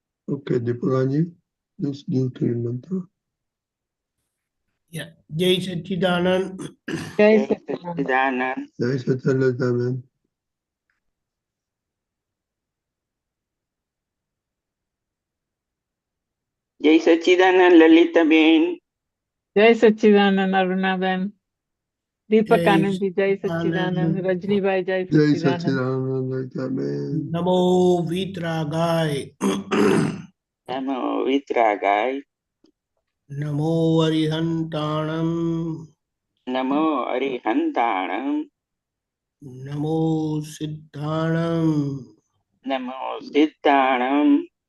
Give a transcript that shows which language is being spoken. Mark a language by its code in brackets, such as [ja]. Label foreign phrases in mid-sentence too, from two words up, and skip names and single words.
[en] Okay, Deepakanandji, please give to mantra. Yeah. [hi] जय सच्चिदानंद. जय सच्चिदानंद. जय सच्चिदानंद. जय सच्चिदानंद Lalitaben. जय सच्चिदानंद Arunaben. Deepakanandji, Jai Satchidanand. Satchidanand. Rajnibai, Jai Jai Satchidanand. Satchidanand. [pra] नमो वीयरागाय. नमो वीयरागाय. णमो अरिहंताणं. णमो अरिहंताणं. णमो सिद्धाणं. णमो सिद्धाणं.